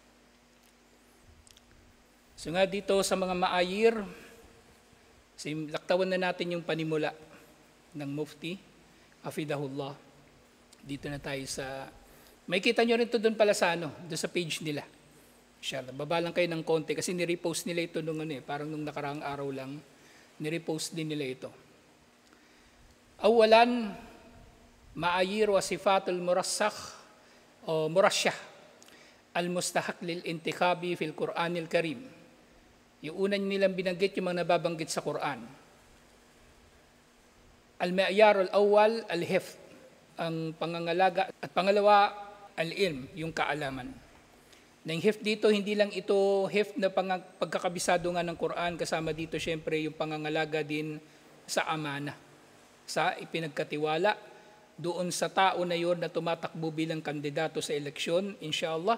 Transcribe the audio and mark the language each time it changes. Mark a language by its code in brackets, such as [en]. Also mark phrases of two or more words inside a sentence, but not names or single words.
[tl] So nga dito sa mga maayir, laktawan na natin yung panimula ng Mufti, Hafidahullah. Dito na tayo sa, may kita nyo rin ito doon pala sa doon sa page nila. Inshallah, baba lang kayo ng konti kasi nirepost nila ito nung parang nung nakaraang araw lang, nirepost din nila ito. [ar] أولاً، معايير وصفات المرشح، أو المرشح المستحق للانتخاب في القرآن الكريم. [tl] Yung una nilang binanggit yung mga nababanggit sa Quran. [ar] المعيار الأول الحفظ, [tl] ang pangangalaga, at pangalawa al-ilm, yung kaalaman. Na yung hifd dito, hindi lang ito hifd na pagkakabisado nga ng Quran, kasama dito syempre yung pangangalaga din sa amana, sa ipinagkatiwala doon sa tao na yon na tumatakbo bilang kandidato sa eleksyon, inshallah.